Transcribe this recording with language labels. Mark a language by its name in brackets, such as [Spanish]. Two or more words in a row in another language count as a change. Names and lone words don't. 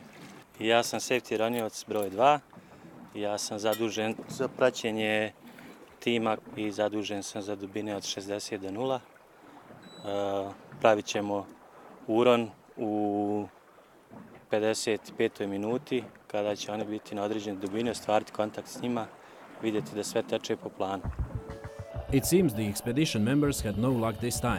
[Croatian] Ja sam safety raniovac broj 2. Ja sam zadužen za praćenje tima i zadužen sam za dubine od 60 do 0. Pravit ćemo uron u 55. minuti kada će oni biti na određene dubine, ostvariti kontakt s njima, vidjeti da sve teče po planu. [English] It seems the expedition members had no luck this time.